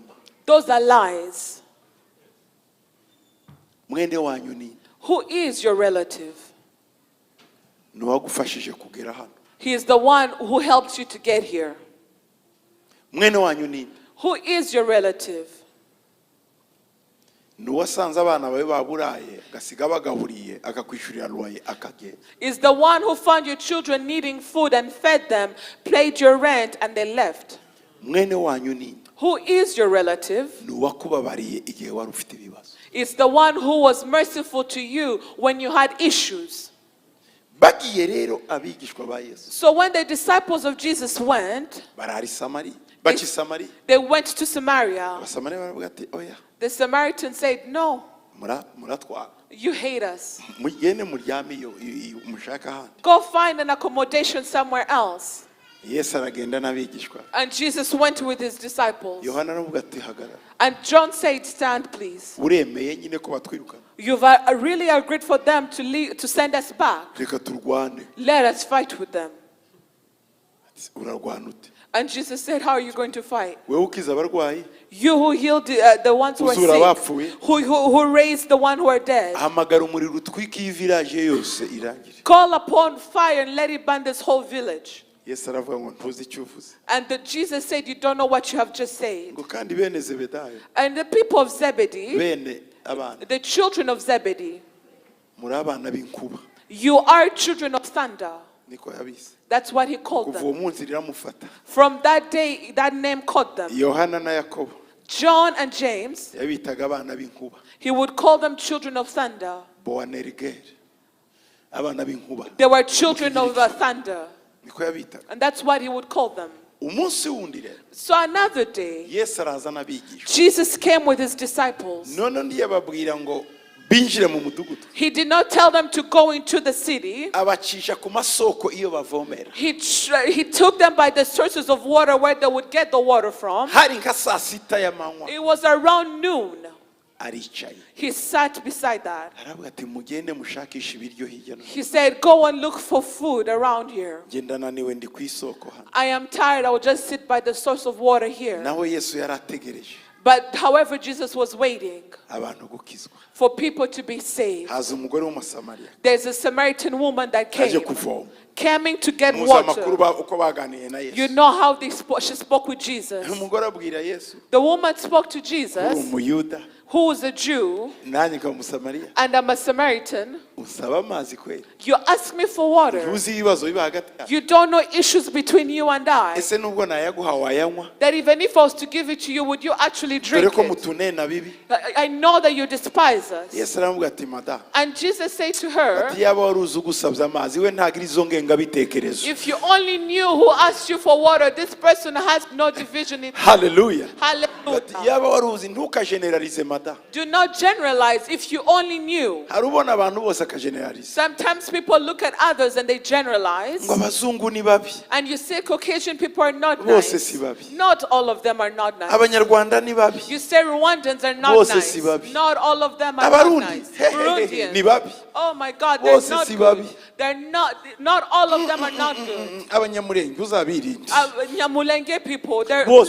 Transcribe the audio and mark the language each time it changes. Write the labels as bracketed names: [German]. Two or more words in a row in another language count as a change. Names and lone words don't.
[English] those are lies. [Kinyarwanda] Mwene wanyu ni [English] Who is your relative? [Kinyarwanda] nuwagufashije kugera hano. [English] He is the one who helped you to get here. [Kinyarwanda] Mwene wanyu ni [English] Who is your relative? [Kinyarwanda] nuwasanze abana bawe baburaye gasiga bagahuriye akakwishurira loye akagenda. [English] Is the one who found your children needing food and fed them, paid your rent, and they left. [Kinyarwanda] Mwene wanyu ni [English] Who is your relative? [Kinyarwanda] nuwakubabariye igihe wari ufite ibibazo. [English] It's the one who was merciful to you when you had issues. [Kinyarwanda] Bagiye rero abigishwa ba Yesu. [English] So when the disciples of Jesus went, [Kinyarwanda] Barari Samari. Bachi Samari. [English] they went to Samaria. [Kinyarwanda] Abasamariya baravuga ati oya [English] The Samaritan said, no, [Kinyarwanda] muratwara. [English] you hate us. [Kinyarwanda] Mugende muryame iyo mushaka hano. [English] Go find an accommodation somewhere else. [Kinyarwanda] Yesu aragenda n'abigishwa. [English] And Jesus went with his disciples. [Kinyarwanda] Yohana aravuga ati hagarara. [English] And John said, stand please. [Kinyarwanda] Uremeye nyine ko batwirukana. [English] You've really agreed for them to leave, to send us back. [Kinyarwanda] Reka turwane. [English] Let us fight with them. [Kinyarwanda] Urarwana ute? [English] And Jesus said, how are you going to fight? [Kinyarwanda] Wewe ukiza abarwayi. [English] You who healed the ones who are sick, who raised the one who are dead. [Kinyarwanda] Hamagara umuriro utwike iyi village yose irangire. [English] Call upon fire and let it burn this whole village. [Kinyarwanda] Yesu aravuga ngo ntuzi icyo uvuze. [English] And Jesus said, you don't know what you have just said. [Kinyarwanda] Ngo kandi bene Zebedayo. [English] And the people of Zebedee, [Kinyarwanda] Bene abana. [English] the children of Zebedee, [Kinyarwanda] Muri abana b'inkuba. [English] you are children of thunder. [Kinyarwanda] Niko yabise. [English] That's what he called [Kinyarwanda] Kuva uwo [English] them. [Kinyarwanda] munsi riramufata. [English] From that day, that name called them. [Kinyarwanda] Yohana na Yakobo [English] John and James, [Kinyarwanda] yabitaga abana b'inkuba. [English] he would call them children of thunder. [Kinyarwanda] Boanerigel. Abana b'inkuba. [English] They were children of thunder. [Kinyarwanda] Niko yabitaga. [English] And that's what he would call them. [Kinyarwanda] Umunsi wundi rero. [English] So another day, [Kinyarwanda] Yesu araza n'abigishwa. [English] Jesus came with his disciples. [Kinyarwanda] None ntiyababwira ngo binjire mu mudugudu. [English] He did not tell them to go into the city. [Kinyarwanda] Abacisha ku masoko iyo bavomera. [English] He took them by the sources of water where they would get the water from. [Kinyarwanda] Hari nka saa sita y'amanywa. [English] It was around noon. [Kinyarwanda] Aricaye. [English] He sat beside that. [Kinyarwanda] Aravuga ati mugende mushakisha ibiryo hirya no hino. [English] He said, go and look for food around here. [Kinyarwanda] Ngenda naniwe ndi ku isoko hano. [English] I am tired. I will just sit by the source of water here. [Kinyarwanda] Naho Yesu yarategereje. [English] But however, Jesus was waiting [Kinyarwanda] Abantu gukizwa. [English] for people to be saved. [Kinyarwanda] Haza umugore w'umusamariya. [English] There's a Samaritan woman that [Kinyarwanda] Aje [English] came coming to get [Kinyarwanda] muzi amakuru [English] water. [Kinyarwanda] uko baganiye na [English] You [Kinyarwanda] Yesu. [English] know how she spoke with Jesus. [Kinyarwanda] Umugore abwira Yesu, [English] The woman spoke to [Kinyarwanda] uri [English] Jesus, [Kinyarwanda] umuyuda [English] who was a Jew, [Kinyarwanda] nanjye nkaba umusamariya, [English] and I'm a Samaritan. [Kinyarwanda] usaba amazi kweli? [English] You ask me for water. [Kinyarwanda] Ntuzi ibibazo biba hagati yacu? [English] You don't know issues between you and I. [Kinyarwanda] Ese nubwo nayaguha wayanywa? [English] That even if I was to give it to you, would you actually [Kinyarwanda] Dore [English] drink [Kinyarwanda] ko [English] it? [Kinyarwanda] mutunena bibi. [English] I know that you despise us. [Kinyarwanda] Yesu aramubwira ati madamu, [English] And Jesus said to her, [Kinyarwanda] ati yaba wari uzi ugusabye amazi we ntagira izo ngengabitekerezo. [English] if you only knew who asked you for water, this person has no division in [Kinyarwanda] Hallelujah. Ati [English] Hallelujah. [Kinyarwanda] yaba wari uzi ntukageneralize madamu. [English] Do not generalize. If you only knew. [Kinyarwanda] Hari ubona abantu bose akageneralize. [English] Sometimes people look at others and they generalize. [Kinyarwanda] Ngo abazungu ni babi. [English] And you say Caucasian people are not [Kinyarwanda] Bose [English] nice. [Kinyarwanda] si babi. [English] Not all of them are not nice. [Kinyarwanda] Abanyarwanda ni babi. [English] You say Rwandans are not [Kinyarwanda] Bose [English] nice. [Kinyarwanda] si babi. [English] Not all of them are not [Kinyarwanda] Abarundi [English] nice. [Kinyarwanda] ni [English] Burundians. [Kinyarwanda] babi. [English] Oh my God, they're [Kinyarwanda] Bose [English] not [Kinyarwanda] si [English] good. [Kinyarwanda] babi. [English] They're not all of them are not good. [Kinyarwanda] Abanyamurenge uzabirinde. [English] Nyamulenge people, [Kinyarwanda] Bose